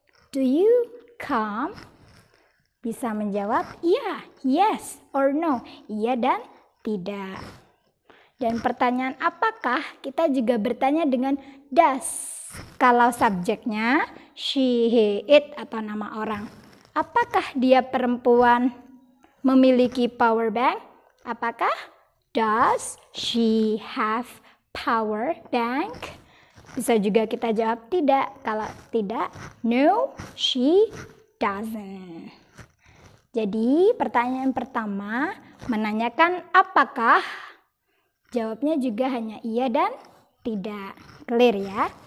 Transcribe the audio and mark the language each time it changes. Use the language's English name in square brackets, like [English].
[English] Do you come? [Indonesian] Bisa menjawab iya, [English] yes or no, [Indonesian] iya dan tidak. Dan pertanyaan apakah kita juga bertanya dengan does. Kalau subjeknya she, he, it atau nama orang. Apakah dia perempuan memiliki power bank? [English] Apakah does she have power bank? [Indonesian] Bisa juga kita jawab tidak. Kalau tidak, [English] no, she doesn't. [Indonesian] Jadi pertanyaan pertama menanyakan apakah, jawabnya juga hanya iya dan tidak. Clear ya?